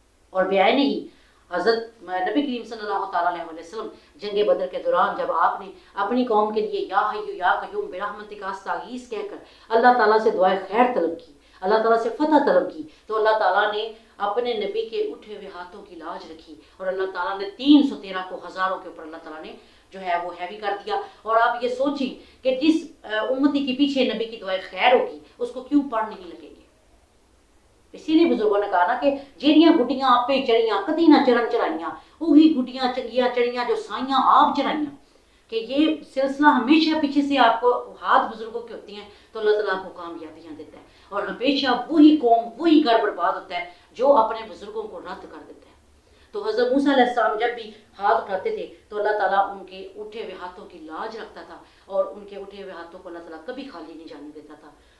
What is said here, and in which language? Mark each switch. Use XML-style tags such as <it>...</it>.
<ur>اور بیائے نہیں حضرت نبی کریم صلی اللہ تعالیٰ علیہ وسلم جنگ بدر کے دوران جب آپ نے اپنی قوم کے لیے یا حی یا قیوم برحمتک استغیث کہہ کر اللہ تعالیٰ سے دعائے خیر طلب کی، اللہ تعالیٰ سے فتح طلب کی، تو اللہ تعالیٰ نے اپنے نبی کے اٹھے ہوئے ہاتھوں کی لاج رکھی اور اللہ تعالیٰ نے 313 کو ہزاروں کے اوپر اللہ تعالیٰ نے جو ہے وہ ہیوی کر دیا. اور آپ یہ سوچیں کہ جس امتی کے پیچھے نبی کی دعائیں خیر ہوگی اس کو کیوں پڑھ نہیں لگیں گے. اسی لیے بزرگوں نے کہا نا کہ</ur> <pa>جیڑیاں گھٹیاں آپ پہ چڑیاں کدی نہ چرن چرائیاں، وہی گھٹیاں چنگیاں چڑیاں جو سائیاں آپ چرائیاں.</pa> <ur>کہ یہ سلسلہ ہمیشہ پیچھے سے آپ کو ہاتھ بزرگوں کے ہوتے ہیں تو اللہ تعالیٰ کو کامیابیاں دیتا ہے، اور ہمیشہ وہی قوم وہی گھر برباد ہوتا ہے جو اپنے بزرگوں کو رد کر دیتا ہے. تو حضرت موسیٰ علیہ السلام جب بھی ہاتھ اٹھاتے تھے تو اللہ تعالیٰ ان کے اٹھے ہوئے ہاتھوں کی لاج رکھتا تھا اور ان کے اٹھے ہوئے ہاتھوں کو اللہ تعالیٰ کبھی خالی نہیں جانے دیتا تھا.</ur>